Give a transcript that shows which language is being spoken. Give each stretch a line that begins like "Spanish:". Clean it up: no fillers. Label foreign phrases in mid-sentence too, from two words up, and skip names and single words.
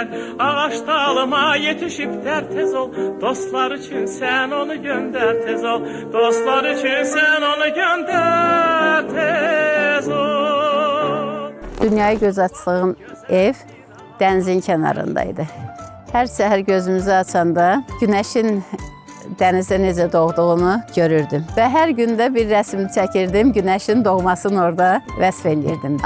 Turkish: Ağaç dalıma yetişip der tez ol, dostlar için sen onu gönder tez ol. Dostlar için sen onu gönder tez ol.
Azerbaijani: Dünyaya göz açdığım ev dənizin kənarındaydı. Hər səhər gözümüzü açanda günəşin dənizdə necə doğduğunu görürdüm. Və hər gündə bir rəsm çəkirdim, günəşin doğmasını orada vəsf eləyirdim.